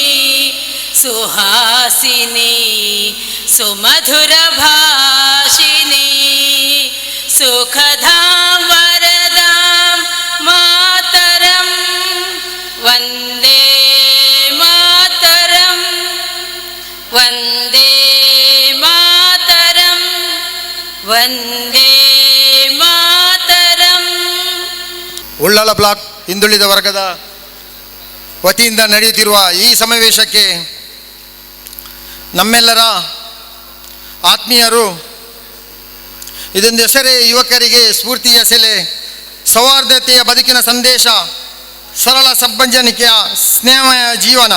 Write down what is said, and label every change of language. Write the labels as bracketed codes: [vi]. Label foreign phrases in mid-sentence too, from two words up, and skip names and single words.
[sa] സുഹാസിനി സുമധുര ഭാഷിനി സുഖധാം വരദാം മാതരം വന്ദേ മാതരം വന്ദേ മാതരം വന്ദേ [kn] ಉಳ್ಳಾಲ ಬ್ಲಾಕ್ ಹಿಂದುಳಿದ ವರ್ಗದ ವತಿಯಿಂದ ನಡೆಯುತ್ತಿರುವ ಈ ಸಮಾವೇಶಕ್ಕೆ ನಮ್ಮೆಲ್ಲರ ಆತ್ಮೀಯರು, ಇದೊಂದು ಹೆಸರೇ ಯುವಕರಿಗೆ ಸ್ಫೂರ್ತಿಯ ಸೆಲೆ, ಸೌಹಾರ್ದತೆಯ ಬದುಕಿನ ಸಂದೇಶ, ಸರಳ ಸಬ್ಬಂಜನಿಕೆಯ ಸ್ನೇಹಮಯ ಜೀವನ.